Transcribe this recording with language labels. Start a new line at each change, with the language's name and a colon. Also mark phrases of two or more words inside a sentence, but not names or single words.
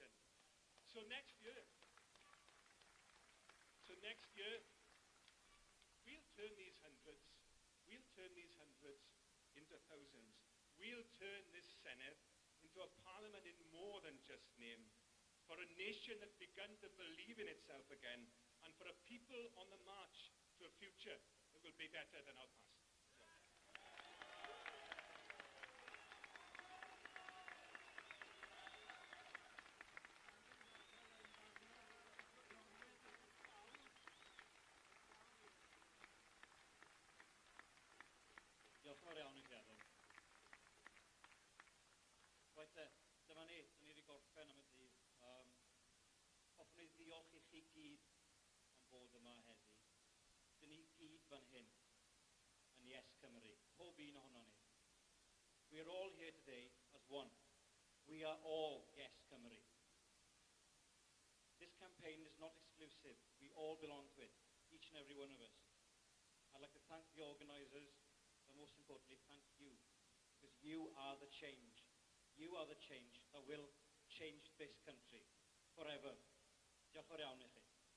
English: So next year, we'll turn these hundreds into thousands. We'll turn this Senate into a parliament in more than just name. For a nation that's begun to believe in itself again, and for a people on the march to a future that will be better than our past.
Welsh: Diolch yn fawr iawn i chi, Adam. Right, dyma ni wedi gorffen am y dydd. Hoffwn i ddiolch i chi gyd am bod yma heddi. Dyn ni gyd fan hyn yn Yes Cymru, pob un ohono ni.
English: We are all here today as one. We are all Yes Cymru. This campaign is not exclusive. We all belong to it, each and every one of us. I'd like to thank the organisers, but most importantly, thank you, because you are the change. You are the change that will change this country forever.
Welsh: Diolch yn fawr iawn i chi.